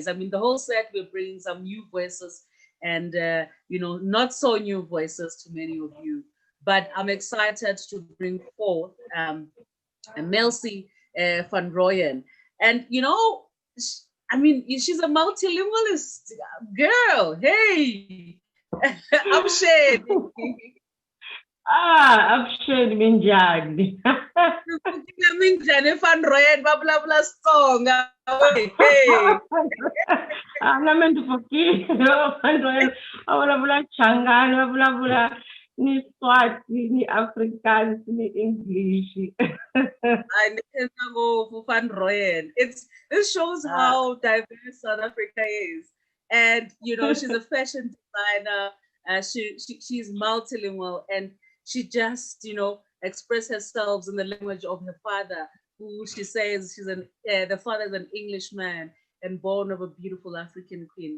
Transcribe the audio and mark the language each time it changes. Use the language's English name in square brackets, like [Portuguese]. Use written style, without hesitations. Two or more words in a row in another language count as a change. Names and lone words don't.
[English] I mean, the whole set will bring some new voices and, not so new voices to many of you. But I'm excited to bring forth Melcy van Rooyen. And, she's a multilingualist girl. Hey, I'm Shane. [Tsonga] Avuxeni minjhani? Minjhani van Rooyen va vulavula Xitsonga. [English] Hey. [Tsonga] Na me ndzi pfukile Van Rooyen va vulavula Changani, va vulavula ni Swati, ni Afrikaans, ni English. Van Rooyen. [English] This shows how diverse South Africa is. And she's a fashion designer. She's multilingual, and she just express herself in the language of her father, who she says the father is an Englishman and born of a beautiful African queen.